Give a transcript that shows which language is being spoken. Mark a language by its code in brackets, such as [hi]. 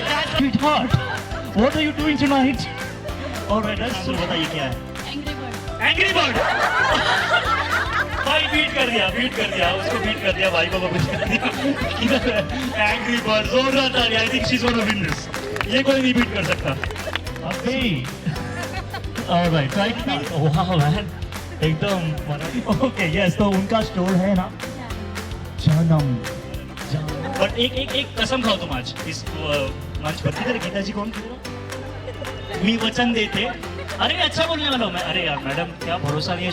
[en] Sweetheart, what are you doing tonight? All right, so [hi] बताइए क्या है? [en] Angry Bird. [hi] भाई बीट कर दिया, उसको बीट कर दिया, भाई को बीट कर दिया। Angry Bird, जोरदार ताली। [en] I think she's gonna win this. [hi] ये कोई नहीं बीट कर सकता। [en] अबे, all right, try it. Wow man, [hi] एकदम ओके। यस, तो उनका स्टोर है ना जनम। बट एक कसम खाओ तुम आज इस मंच पर। किधर गीता जी? कौन? मी वचन देते। अरे अच्छा बोलने वाला हूँ मैं। अरे यार मैडम, क्या भरोसा नहीं है।